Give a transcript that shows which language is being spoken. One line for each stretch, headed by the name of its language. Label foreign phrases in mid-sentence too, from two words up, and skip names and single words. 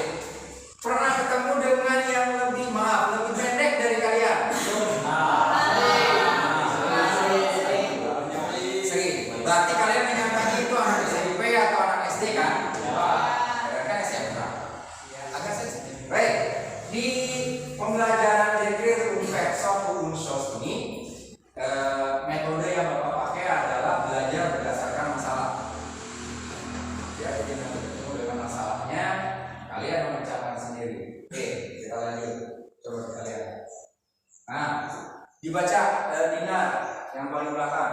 Indonesian: Pernah ketemu dengan yang lebih pendek dari kalian? Sering. Berarti kalian menyangkanya itu anak SMP atau anak SD kan? Kan SMP. Agak sensitif. Baik. Di pembelajaran
French: Décrire une personne ou une chose
Indonesian: ini, metode yang Bapak pakai adalah belajar berdasarkan masalah. Ya, jadi nanti ketemu dengan masalahnya, kalian memecahkan sendiri. Oke, kita lanjut. Coba kita lihat. Nah, dibaca Dina yang paling belakang.